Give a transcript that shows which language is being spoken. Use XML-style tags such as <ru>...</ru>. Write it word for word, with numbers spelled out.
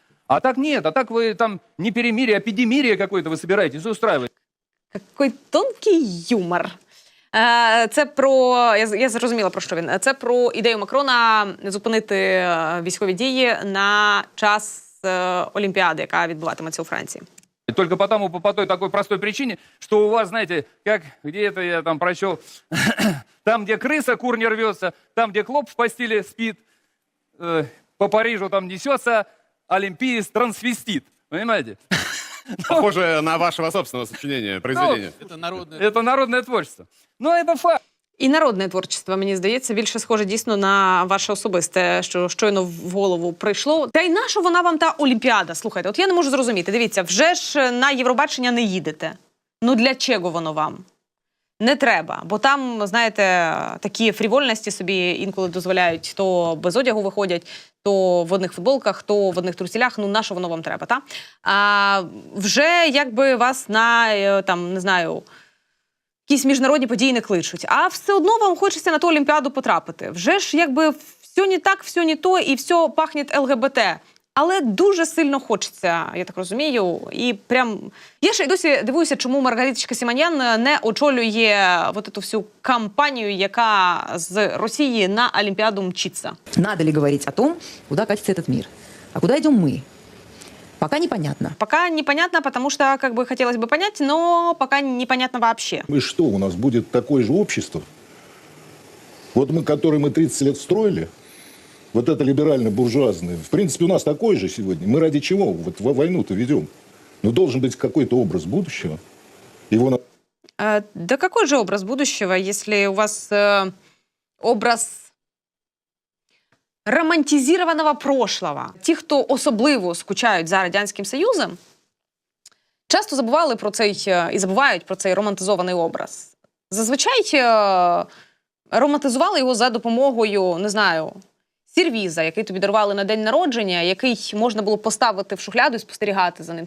<uk>А так ні, а так ви там не перемир'я, а педемир'я</uk> <ru>какое-то</ru> <uk>ви собираєтесь устраивать.</uk> <ru>Какой тонкий юмор.</ru> <uk>Це про, я зрозуміла, про що він. Це про ідею Макрона зупинити військові дії на час Олімпіади, яка відбуватиметься у Франції.</uk> <ru>Только потому, по той такой простой причине, что у вас, знаете, как где-то я там прочел, там, где крыса, кур не рвется, там, где клоп в постели спит, э, по Парижу там несется олимпиец-трансвестит. Понимаете? Похоже на вашего собственного сочинения, произведения. Ну, это, народное... это народное творчество. Ну, это факт.</ru> <uk>І народне</uk> <ru>творчество,</ru> <uk>мені здається, більше схоже дійсно на ваше особисте, що щойно в голову прийшло. Та й на що вона вам та Олімпіада? Слухайте, от я не можу зрозуміти. Дивіться, вже ж на Євробачення не їдете. Ну, для чого воно вам? Не треба, бо там, знаєте, такі фрівольності собі інколи дозволяють. То без одягу виходять, то в одних футболках, то в одних труселях. Ну, на що воно вам треба, та? А вже якби вас на, там, не знаю, якісь міжнародні події не кличуть, а все одно вам хочеться на ту Олімпіаду потрапити. Вже ж якби все не так, все не то і все пахне ЛГБТ. Але дуже сильно хочеться, я так розумію, і прям... Я ще й досі дивуюся, чому Маргариточка Сіманян не очолює</uk> <ru>вот эту всю</ru> <uk>кампанію, яка з Росії на Олімпіаду мчиться.</uk> <ru>Надо ли говорить о том, куда катится этот мир? А куда идем мы? Пока непонятно. Пока непонятно, потому что, как бы, хотелось бы понять, но пока непонятно вообще. И что, у нас будет такое же общество? Вот мы, которое мы тридцать лет строили, вот это либерально-буржуазное, в принципе, у нас такое же сегодня. Мы ради чего вот войну-то ведем? Но должен быть какой-то образ будущего. Его надо... А, да какой же образ будущего, если у вас э, образ... романтизованого прошлого.</ru> <uk>Ті, хто особливо скучають за Радянським Союзом, часто забували про цей і забувають про цей романтизований образ. Зазвичай романтизували його за допомогою, не знаю, сервіза, який тобі дарували на день народження, який можна було поставити в шухляду і спостерігати за ним.</uk>